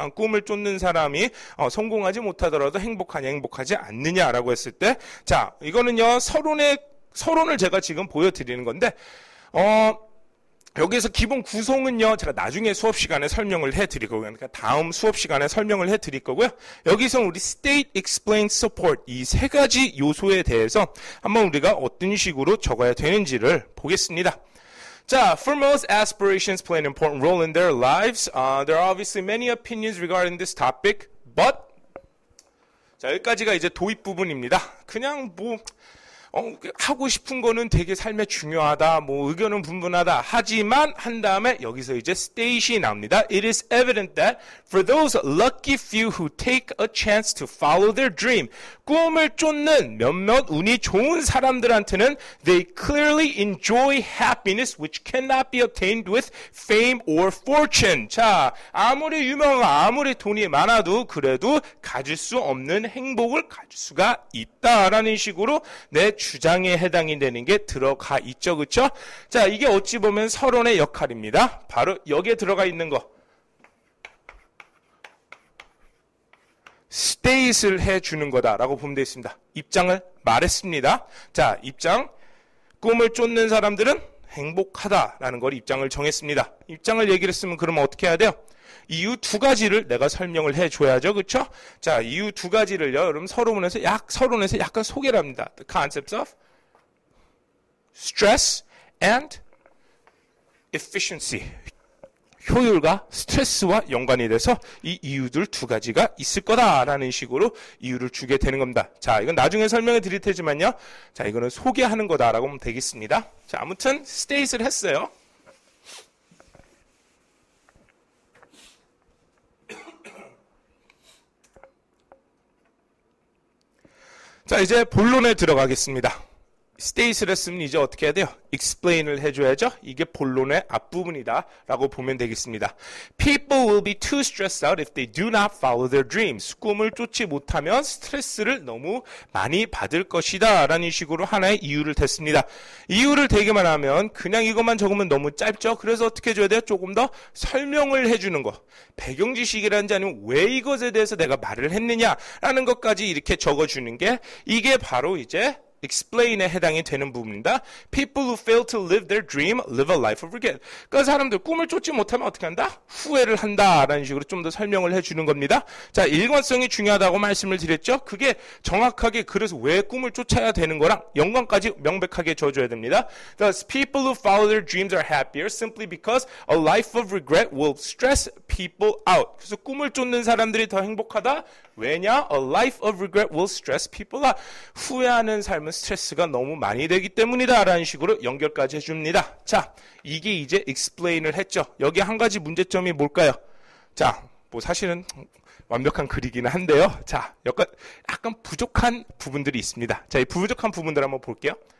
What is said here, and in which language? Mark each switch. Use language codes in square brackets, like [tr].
[ko] 그러니까 꿈을 쫓는 사람이 성공하지 못하더라도 행복하냐, 행복하지 않느냐라고 했을 때, 자, 이거는요, 서론을 제가 지금 보여드리는 건데, 여기에서 기본 구성은요, 제가 나중에 수업 시간에 설명을 해드릴 거고요. 그러니까 다음 수업 시간에 설명을 해드릴 거고요. 여기서 우리 state, explain, support 이 세 가지 요소에 대해서 한번 우리가 어떤 식으로 적어야 되는지를 보겠습니다. [en] 자, foremost aspirations play an important role in their lives. There are obviously many opinions regarding this topic, but [ko] 자, 여기까지가 이제 도입 부분입니다. 그냥 하고 싶은 거는 되게 삶에 중요하다, 의견은 분분하다, 하지만 한 다음에 여기서 이제 state이 나옵니다. [en] It is evident that for those lucky few who take a chance to follow their dream, [ko] 꿈을 쫓는 몇몇 운이 좋은 사람들한테는 [en] they clearly enjoy happiness which cannot be obtained with fame or fortune. [ko] 자, 아무리 유명하고 아무리 돈이 많아도 그래도 가질 수 없는 행복을 가질 수가 있다라는 식으로 내 주장에 해당이 되는 게 들어가 있죠. 그렇죠? 자, 이게 어찌 보면 서론의 역할입니다. 바로 여기에 들어가 있는 거. state을 해주는 거다라고 보면 되어 있습니다. 입장을 말했습니다. 자, 입장. 꿈을 쫓는 사람들은 행복하다라는 걸 입장을 정했습니다. 입장을 얘기를 했으면 그러면 어떻게 해야 돼요? 이유 두 가지를 내가 설명을 해줘야죠. 그렇죠? 자, 이유 두 가지를요, 여러분 서론에서 약간 소개를 합니다. [en] The concepts of stress and efficiency. [ko] 효율과 스트레스와 연관이 돼서 이 이유들 두 가지가 있을 거다라는 식으로 이유를 주게 되는 겁니다. 자, 이건 나중에 설명해 드릴 테지만요. 자, 이거는 소개하는 거다라고 하면 되겠습니다. 자, 아무튼 state를 했어요. 자, 이제 본론에 들어가겠습니다. state를 했으면 이제 어떻게 해야 돼요? explain을 해줘야죠. 이게 본론의 앞부분이다 라고 보면 되겠습니다. [en] People will be too stressed out if they do not follow their dreams. [ko] 꿈을 쫓지 못하면 스트레스를 너무 많이 받을 것이다 라는 식으로 하나의 이유를 댔습니다. 이유를 대기만 하면 그냥 이것만 적으면 너무 짧죠. 그래서 어떻게 해줘야 돼요? 조금 더 설명을 해주는 거. 배경지식이라든지 아니면 왜 이것에 대해서 내가 말을 했느냐라는 것까지 이렇게 적어주는 게 이게 바로 이제 explain에 해당이 되는 부분입니다. [en] People who fail to live their dream live a life of regret. [ko] 그러니까 사람들 꿈을 쫓지 못하면 어떻게 한다? 후회를 한다라는 식으로 좀 더 설명을 해주는 겁니다. 자, 일관성이 중요하다고 말씀을 드렸죠. 그게 정확하게 그래서 왜 꿈을 쫓아야 되는 거랑 연관까지 명백하게 줘줘야 됩니다. [en] Thus, people who follow their dreams are happier simply because a life of regret will stress people out. [ko] 그래서 꿈을 쫓는 사람들이 더 행복하다. 왜냐? [en] A life of regret will stress people out. [ko] 후회하는 삶은 스트레스가 너무 많이 되기 때문이다 라는 식으로 연결까지 해줍니다. 자, 이게 이제 explain을 했죠. 여기 한 가지 문제점이 뭘까요? 자, 사실은 완벽한 글이기는 한데요. 자, 약간 부족한 부분들이 있습니다. 자, 이 부족한 부분들 한번 볼게요.